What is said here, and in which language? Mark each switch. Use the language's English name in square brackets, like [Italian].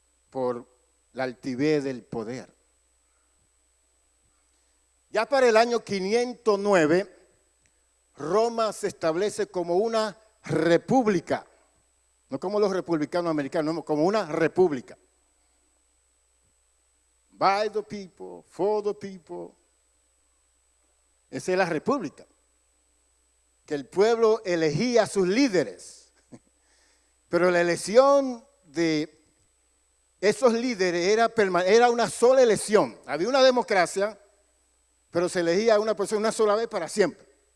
[Spanish] Por la altivez del poder. Ya para el año 509, Roma se establece como una república, no como los republicanos americanos, no, como una república. [English] By the people, for the people. [Spanish] Esa es la república. Que el pueblo elegía a sus líderes. Pero la elección de esos líderes era una sola elección. Había una democracia, pero se elegía a una persona una sola vez para siempre.